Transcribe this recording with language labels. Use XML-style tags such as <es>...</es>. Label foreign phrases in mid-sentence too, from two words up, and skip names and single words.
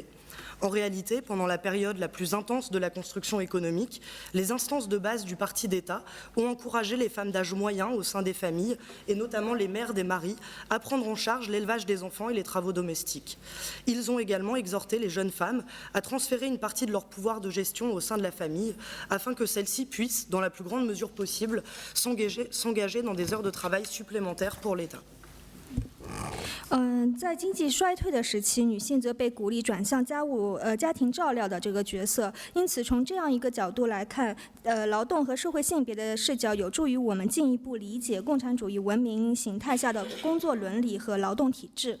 <fr>En réalité, pendant la période la plus intense de la construction économique, les instances de base du parti d'État ont encouragé les femmes d'âge moyen au sein des familles, et notamment les mères des maris, à prendre en charge l'élevage des enfants et les travaux domestiques. Ils ont également exhorté les jeunes femmes à transférer une partie de leur pouvoir de gestion au sein de la famille, afin que celles-ci puissent, dans la plus grande mesure possible, s'engager dans des heures de travail supplémentaires pour l'État.</fr> <zh>在经济衰退的时期，女性则被鼓励转向家庭照料的这个角色。因此，从这样一个角度来看，劳动和社会性别的视角有助于我们进一步理解共产主义文明形态下的工作伦理和劳动体制。</zh>